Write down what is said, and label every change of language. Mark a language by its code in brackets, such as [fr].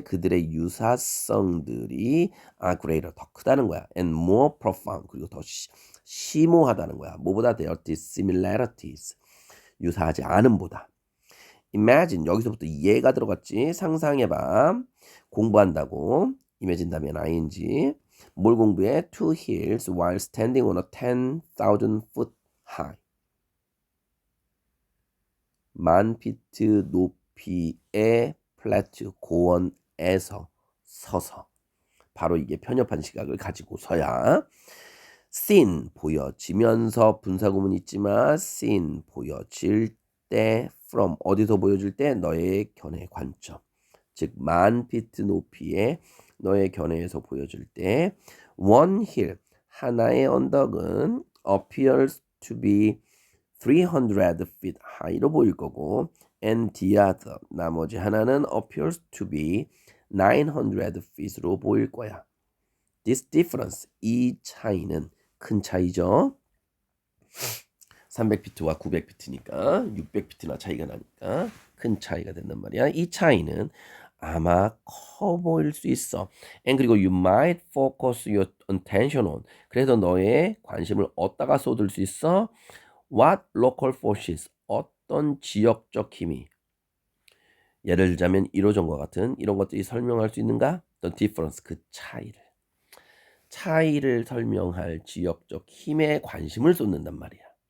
[ko] 그들의 유사성들이 greater. 더 크다는 거야. [en] And more profound. [ko] 그리고 더 심오하다는 거야. 뭐보다? [en] Their dissimilarities. [ko] 유사하지 않음보다. Imagine. 여기서부터 얘가 들어갔지. 상상해봐. 공부한다고. imagine 다음에 ing. 뭘 공부해? [en] Two hills while standing on a 10,000 foot high. [ko] 10,000피트 높이의 플래트 고원에서 서서 바로 이게 편협한 시각을 가지고서야 seen 보여지면서 분사구문 있지만 seen 보여질 때 from 어디서 보여질 때 너의 견해 관점 즉 10,000피트 높이의 너의 견해에서 보여질 때 one hill 하나의 언덕은 [en] appears to be [ko] 300 feet high로 보일 거고 [en] and the other [ko] 나머지 하나는 appears to be 900 feet로 보일 거야. [en] This difference [ko] 이 차이는 큰 차이죠. 300피트와 900피트니까 600피트나 차이가 나니까 큰 차이가 된단 말이야. 이 차이는 아마 커 보일 수 있어. [en] And [ko] 그리고 [en] you might focus your attention on. [ko] 그래서 너의 관심을 어디다가 쏟을 수 있어? [en] What local forces? [ko] 어떤 지역적 힘이 예를 들자면 1호점과 같은 이런 것들이 설명할 수 있는가? [en] The difference [ko] 그 차이를 설명할 지역적 힘에 관심을 쏟는단 말이야.